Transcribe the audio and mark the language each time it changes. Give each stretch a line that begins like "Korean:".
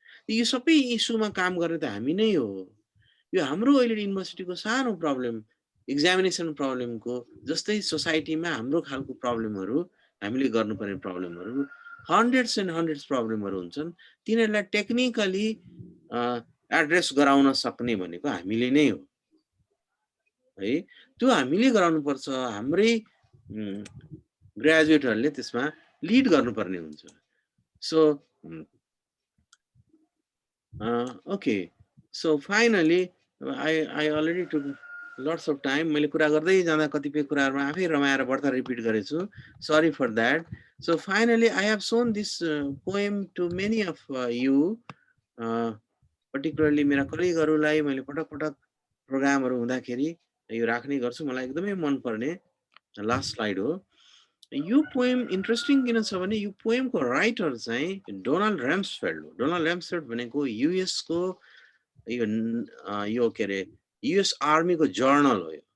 Nepali: यो सबै इस्युमा काम गर्ने त हामी नै हो। यो हाम्रो अहिले युनिभर्सिटीको सानो प्रब्लम, एक्जामिनेसन प्रब्लमको जस्तै सोसाइटीमा हाम्रो खालको प्रब्लमहरू, हामीले गर्नुपर्ने प्रब्लमहरू हन्ड्रेड्स एन्ड हन्ड्रेड्स प्रब्लमहरू हुन्छन्। तिनीहरूलाई टेक्निकली एड्रेस गराउन सक्ने भनेको हामीले नै हो है। त्यो हामीले गराउनुपर्छ। हाम्रै ग्रेजुएटहरूले त्यसमा लिड गर्नुपर्ने हुन्छ।
English: So okay, so finally I already took lots of time.
Nepali: मैले कुरा गर्दै जाँदा कतिपय कुराहरुमा आफै रमाएर बढ्ता रिपिट गरेछु।
English: Sorry for that. So finally I have shown this poem to many of you, particularly
Nepali: मेरा कलिगहरुलाई मैले पटक पटक प्रोग्रामहरु हुँदाखेरि यो राख्ने गर्छु। मलाई एकदमै मन पर्ने लास्ट स्लाइड हो। यो पोएम इन्ट्रेस्टिङ किन छ भने यो पोएमको राइटर चाहिँ डोनाल्ड रम्सफेल्ड हो। डोनाल्ड रम्सफेल्ड भनेको युएस को यो के अरे युएस आर्मीको जर्नल हो।